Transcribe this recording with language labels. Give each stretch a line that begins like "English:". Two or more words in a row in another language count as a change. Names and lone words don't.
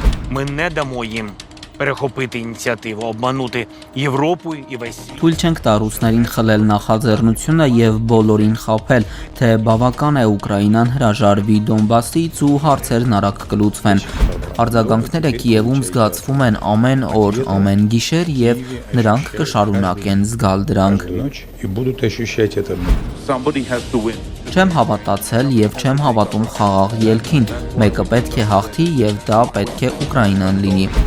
Ukrainian: Ми не дамо їм перехопити ініціативу, обманути Європу і весь світ.
Armenian: Թույլ չենք տա ռուսներին խլել նախաձեռնությունը եւ բոլորին խաբել, թե բավական է Ուկրաինան հրաժարվի Դոնբասից ու հարցերն արագ կլուծվեն։ Արձագանքները Կիևում զգացվում են ամեն օր, ամեն գիշեր եւ նրանք կշարունակեն զգալ դրանք։ Չեմ հավատացել եւ չեմ հավատում խաղաղ ելքին։ Մեկը պետք է հաղթի եւ դա պետք է Ուկրաինան լինի։